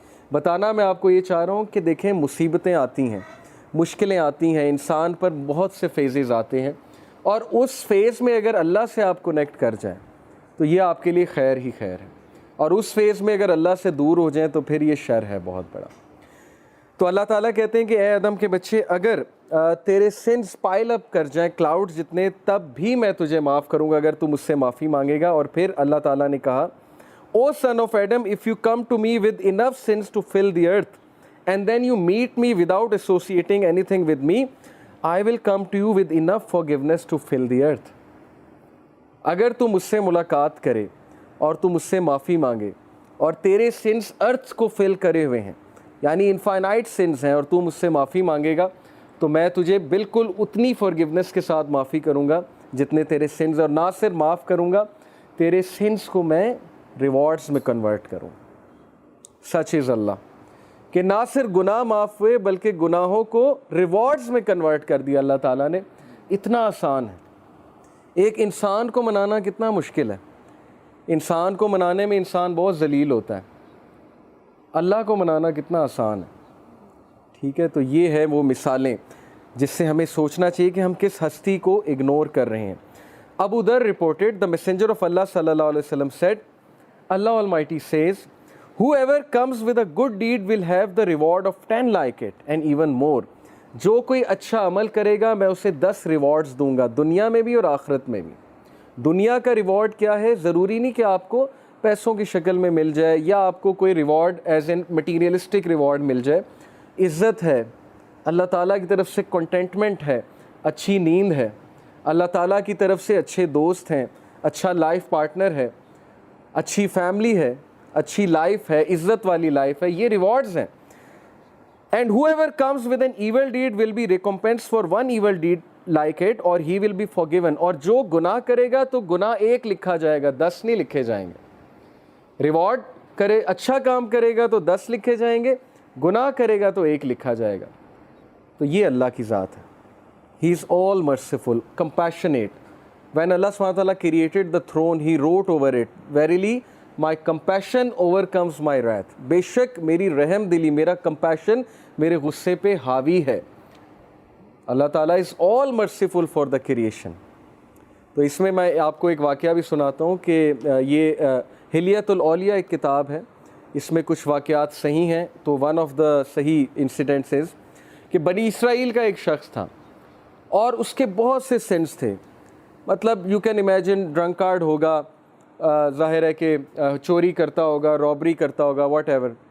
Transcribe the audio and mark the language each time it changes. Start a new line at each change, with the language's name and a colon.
Urdu: بتانا میں آپ کو یہ چاہ رہا ہوں کہ دیکھیں, مصیبتیں آتی ہیں, مشکلیں آتی ہیں, انسان پر بہت سے فیزز آتے ہیں, اور اس فیز میں اگر اللہ سے آپ کنیکٹ کر جائیں تو یہ آپ کے لیے خیر ہی خیر ہے, اور اس فیز میں اگر اللہ سے دور ہو جائیں تو پھر یہ شر ہے بہت بڑا. تو اللہ تعالیٰ کہتے ہیں کہ اے آدم کے بچے, اگر تیرے سنس پائل اپ کر جائیں کلاؤڈ جتنے, تب بھی میں تجھے معاف کروں گا اگر تو مجھ سے معافی مانگے گا. اور پھر اللہ تعالیٰ نے کہا,
English: O son of Adam, if you come to me with enough sins to fill the earth, and then you meet me without associating anything with me, I will come to you with enough forgiveness to fill the earth.
Urdu: اگر تو مجھ سے ملاقات کرے اور تو مجھ سے معافی مانگے اور تیرے سنس ارتھ کو فل کرے ہوئے ہیں, یعنی انفائنائٹ سنس ہیں, اور تو مجھ سے معافی مانگے گا تو میں تجھے بالکل اتنی فارگیونیس کے ساتھ معافی کروں گا جتنے تیرے سنس, اور نہ صرف معاف کروں گا, تیرے سنس کو میں ریوارڈز میں کنورٹ کروں. سچ از اللہ کہ نہ صرف گناہ معاف ہوئے بلکہ گناہوں کو ریوارڈز میں کنورٹ کر دیا اللہ تعالیٰ نے. اتنا آسان ہے. ایک انسان کو منانا کتنا مشکل ہے, انسان کو منانے میں انسان بہت ذلیل ہوتا ہے, اللہ کو منانا کتنا آسان ہے. ٹھیک ہے, تو یہ ہے وہ مثالیں جس سے ہمیں سوچنا چاہیے کہ ہم کس ہستی کو اگنور کر رہے ہیں.
English: ابو ذر reported, the messenger of Allah sallallahu alaihi wasallam said, Allah Almighty says, whoever comes with a good deed will have the reward of 10 like it and even more.
Urdu: جو کوئی اچھا عمل کرے گا میں اسے 10 ریوارڈز دوں گا, دنیا میں بھی اور آخرت میں بھی. دنیا کا ریوارڈ کیا ہے؟ ضروری نہیں کہ آپ کو پیسوں کی شکل میں مل جائے یا آپ کو کوئی reward as an materialistic reward مل جائے. عزت ہے, اللہ تعالیٰ کی طرف سے کنٹینٹمنٹ ہے, اچھی نیند ہے, اللہ تعالیٰ کی طرف سے اچھے دوست ہیں, اچھا لائف پارٹنر ہے, اچھی فیملی ہے, اچھی لائف ہے, عزت والی لائف ہے, یہ ریوارڈز ہیں.
English: And whoever comes with an evil deed will be recompensed for one evil deed like it, or he will be forgiven.
Urdu: اور جو گناہ کرے گا تو گناہ ایک لکھا جائے گا, 10 نہیں لکھے جائیں گے. ریوارڈ کرے, اچھا کام کرے گا تو 10 لکھے جائیں گے, گناہ کرے گا تو ایک لکھا جائے گا. تو یہ اللہ کی ذات ہے.
English: He is all merciful, compassionate. When Allah subhanahu wa ta'ala created the throne, He wrote over it, verily my compassion overcomes my wrath.
Urdu: بے شک میری رحم دلی, میرا compassion میرے غصے پہ حاوی ہے.
English: اللہ تعالیٰ is all merciful for the creation.
Urdu: تو اس میں آپ کو ایک واقعہ بھی سناتا ہوں کہ یہ حلیۃ الاولیاء ایک کتاب ہے, اس میں کچھ واقعات صحیح ہیں. تو
English: one of the صحیح incidents is
Urdu: کہ بنی اسرائیل کا ایک شخص تھا اور اس کے بہت سے سنس تھے. مطلب
English: you can imagine,
Urdu: ڈرنکارڈ ہوگا, ظاہر ہے کہ چوری کرتا ہوگا, رابری کرتا ہوگا, واٹ ایور.